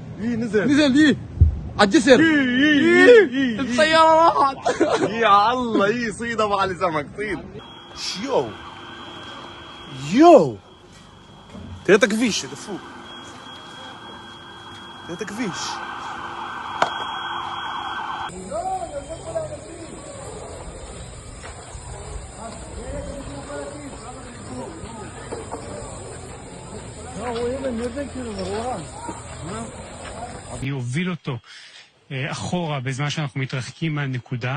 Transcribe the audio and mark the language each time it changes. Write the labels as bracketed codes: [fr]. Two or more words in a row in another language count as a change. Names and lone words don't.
[ar] نزل ايه عالجسر السيارة راحت يا الله صيد ابو علي سمك صيد [he] יואו. יואו. תראה את הכביש, דפוק. תראה את הכביש. יוביל אותו אחורה בזמן שאנחנו מתרחקים מהנקודה.